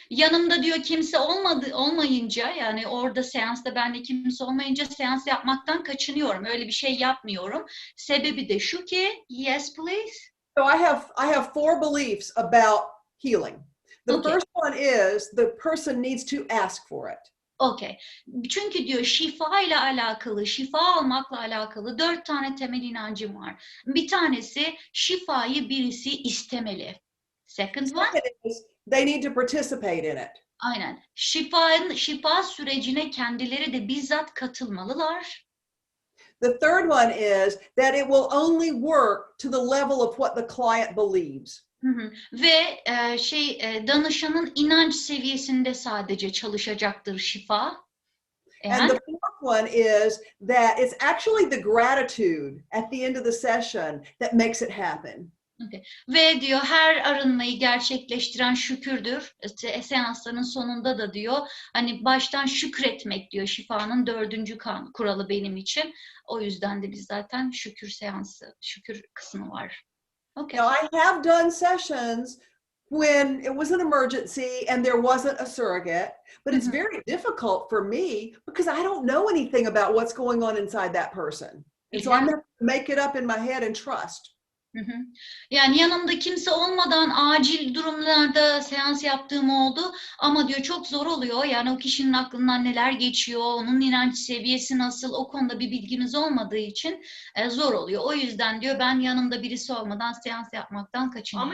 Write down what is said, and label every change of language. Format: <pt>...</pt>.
<tr>Yanımda diyor kimse olmayınca, yani orada seansta bende kimse olmayınca seans yapmaktan kaçınıyorum. Öyle bir şey yapmıyorum. Sebebi de şu ki,</tr> <en>yes please. So I have 4 beliefs about healing. The first one is the person needs to ask for it. Okay.</en> <tr>Çünkü diyor şifa ile alakalı, şifa almakla alakalı 4 tane temel inancım var. Bir tanesi şifayı birisi istemeli.</tr> <en>Second one is they need to participate in it.</en> <tr>Aynen. Şifa sürecine kendileri de bizzat katılmalılar.</tr> <en>The third one is that it will only work to the level of what the client believes.</en> <tr>Ve danışanın inanç seviyesinde sadece çalışacaktır şifa.</tr> <en>And the fourth one is that it's actually the gratitude at the end of the session that makes it happen. Okay.</en> <tr>Ve diyor her arınmayı gerçekleştiren şükürdür. Seansların sonunda da diyor hani baştan şükretmek diyor şifanın 4. kuralı benim için. O yüzden de biz zaten şükür seansı, şükür kısmı var.</tr> <en>Okay. Now, I have done sessions when it was an emergency and there wasn't a surrogate, but it's very difficult for me because I don't know anything about what's going on inside that person. And so I'm going to make it up in my head and trust.</en> <tr>Yani yanımda kimse olmadan acil durumlarda seans yaptığım oldu ama diyor çok zor oluyor. Yani o kişinin aklından neler geçiyor, onun inanç seviyesi nasıl, o konuda bir bilginiz olmadığı için zor oluyor. O yüzden diyor ben yanımda birisi olmadan seans yapmaktan kaçınıyorum.</tr>